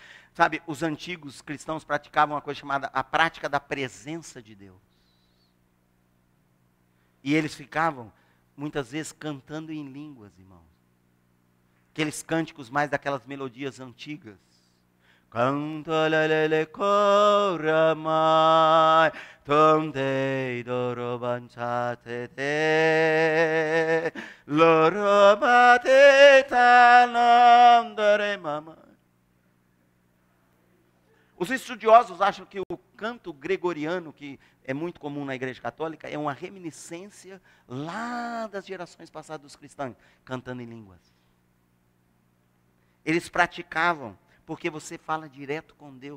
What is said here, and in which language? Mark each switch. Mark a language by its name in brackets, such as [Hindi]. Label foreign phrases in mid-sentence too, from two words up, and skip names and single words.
[Portuguese] Sabe, os antigos cristãos praticavam uma coisa chamada a prática da presença de Deus. E eles ficavam, muitas vezes, cantando em línguas, irmãos. Aqueles cânticos mais daquelas melodias antigas. Canta lelele coramai, tonde dorobanchate te, lorobate tanandare mama. Os estudiosos acham que o canto gregoriano, que é muito comum na Igreja Católica, é uma reminiscência lá das gerações passadas dos cristãos, cantando em línguas. Eles praticavam, porque você fala direto com Deus.